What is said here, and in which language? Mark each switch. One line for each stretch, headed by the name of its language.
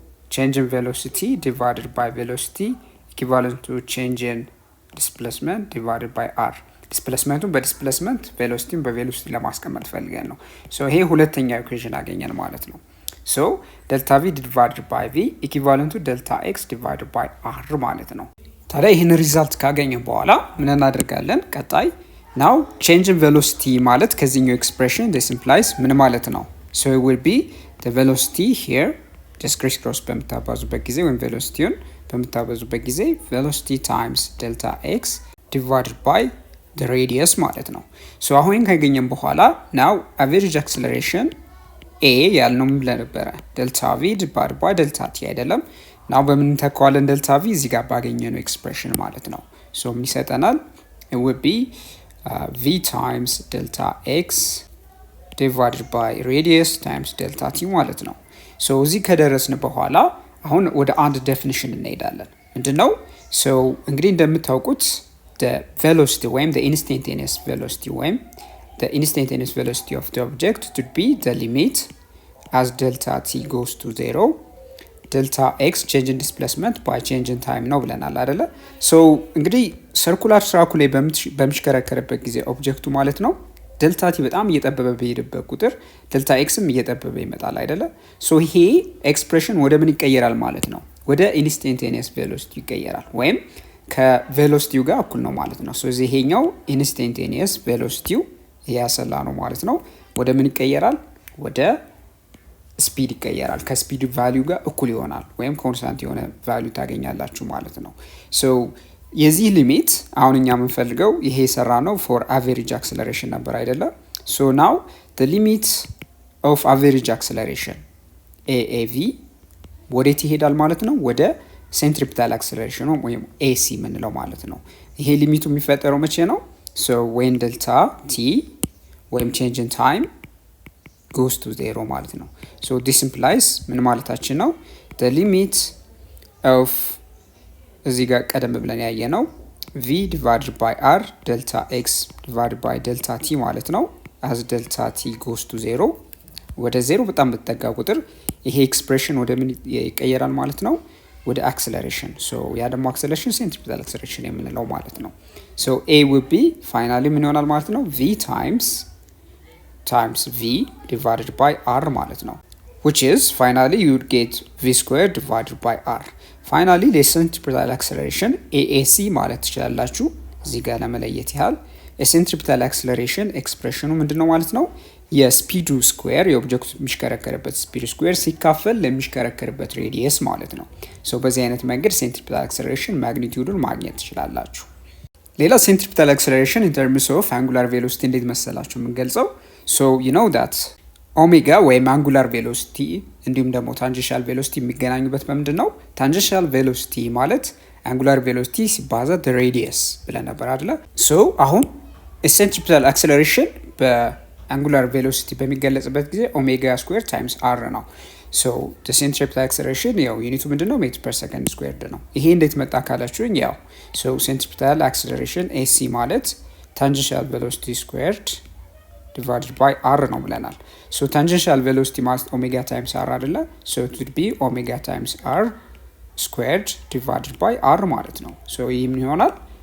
English: change in velocity divided by velocity equivalent to change in displacement divided by r
Amharic: ዲስፕሌስመንቱን በዲስፕሌስመንት ቬሎሲቲን በቬሎሲቲ ለማስቀመጥ ፈልገን ነው። ሶ ይሄ ሁለተኛው ኢኩዌሽን አገኘን ማለት ነው። ሶ ዴልታ ቪ ዲቫይድድ ባይ ቪ ኢኩቫለንት ቱ ዴልታ ኤክስ ዲቫይድድ ባይ አር ማለት ነው። ታዲያ ይህን ሪዛልት ካገኘን በኋላ ምን እናደርጋለን? ቀጣይ ናው ቼንጅ ኢን ቬሎሲቲ ማለት ከዚህኛው ኤክስፕሬሽን
English: this implies
Amharic: ምን ማለት ነው?
English: so it will be the velocity here just criss cross
Amharic: በምታባዙበት ጊዜ ወይም ቬሎሲቲውን በምታባዙበት ጊዜ
English: velocity times delta x divided by the radius ማለት ነው። so አሁን ካገኘን በኋላ now average acceleration a ያልነው ምን ነበር? delta v divided by delta t
Amharic: አይደለም። now በምን ተካዋለን delta v እዚህ ጋር ባገኘነው ኤክስፕሬሽን ማለት ነው። so ምን ይሰጠናል?
English: it would be v times delta x divided by radius times delta t ማለት ነው። so
Amharic: እዚህ ከደረስን በኋላ አሁን ወደ አንድ ዴፊኒሽን እንሄዳለን።
English: ምንድነው? so እንግዲህ እንደምታውቁት the velocity ወይም the instantaneous velocity ወይም the instantaneous velocity of the object would be the limit as delta t goes to 0 delta x change in displacement by change in time
Amharic: ነው ብለናል አይደለ? so እንግዲህ ሰርኩላር ትራኩ ላይ በሚሽከረከርበት ጊዜ ኦብጀክቱ ማለት ነው ዴልታ ቲ በጣም እየጠበበ በሄደበት ቁጥር ዴልታ ኤክስም እየጠበበ ይመጣል አይደለ? so ይሄ ኤክስፕሬሽን ወደ ምን ይቀየራል ማለት ነው? ወደ instantaneous velocity ይቀየራል ወይም ከቬሎሲቲው ጋር እኩል ነው ማለት ነው። so ይሄኛው ኢንስታንቴኒየስ ቬሎሲቲው ያሰላ ነው ማለት ነው። ወደ ምን ይቀየራል? ወደ ስፒድ ይቀየራል። ከስፒድ ቫልዩ ጋር እኩል ይሆናል ወይም ኮንስታንት የሆነ ቫልዩ ታገኛላችሁ ማለት ነው። so የዚህ ሊሚት አሁን እኛ የምንፈልገው ይሄ ሰራ ነው
English: for average acceleration
Amharic: ነበር አይደለ?
English: so now the limit of average acceleration AAV ወዴት ይሄዳል ማለት ነው?
Amharic: ወደ centripetal acceleration ወይም AC ምንለው ማለት ነው። ይሄ ሊሚቱ የሚፈጠረው መቼ ነው?
English: so when delta t ወይም change in time goes to 0 ማለት ነው። so this implies
Amharic: ምን ማለታችን ነው?
English: the limit of እዚህ ጋር ቀደም ብለን ያየ ነው v divided by r delta x divided by delta t ማለት ነው as delta t goes to 0
Amharic: ወደ 0 በጣም በተጠጋ ቁጥር ይሄ ኤክስፕሬሽን ወደ ምን ይቀየራል ማለት ነው? ወደ acceleration so ያ ደግሞ acceleration centripetal acceleration የምንለው ማለት ነው። so
English: a will be finally
Amharic: ምን ይሆናል ማለት ነው?
English: v times v divided by r ማለት ነው which is finally you would get v squared divided by r finally the centripetal acceleration AAC
Amharic: ማለት ትችላላችሁ እዚህ ጋር ለመለየት ያህል centripetal acceleration ኤክስፕሬሽኑ ምንድነው ማለት ነው? የስፒዱ ስኩዌር የኦብጀክቱ የሚሽከረከርበት ስፒድ ስኩዌር ሲካፈል ለሚሽከረከርበት ሬዲየስ ማለት ነው። so በዚህ አይነት መንገድ centripetal acceleration ማግኒቲዩዱን ማግኘት ትችላላችሁ። ሌላ
English: centripetal acceleration in terms of angular velocity
Amharic: እንዴት መሰላችሁ የምንገልጸው? so
English: you know that
Amharic: ኦሜጋ ወይም አንጉላር ቬሎሲቲ እንዲሁም ደግሞ ታንጀንሻል ቬሎሲቲ የሚገናኙበት በምንድን ነው? ታንጀንሻል ቬሎሲቲ ማለት አንጉላር ቬሎሲቲ ሲባዛ the radius ብለን ነበር አይደለ? so አሁን centripetal acceleration በአንጉላር ቬሎሲቲ በሚገለጽበት ጊዜ ኦሜጋ ስኩዌር ታይምስ r ነው። so
English: the centripetal acceleration
Amharic: ያው ዩኒቱ ምንድነው? ሜትር ፐር ሰከንድ ስኩዌርድ ነው። ይሄ እንዴት መጣ ካላችሁኝ ያው
English: so centripetal acceleration AC ማለት tangential velocity squared divided by r ነው ብለናል። so tangential velocity ማለት omega times r አይደለ? so it would be omega times r squared divided by r
Amharic: ማለት ነው። so ይሄ ምን ይሆናል?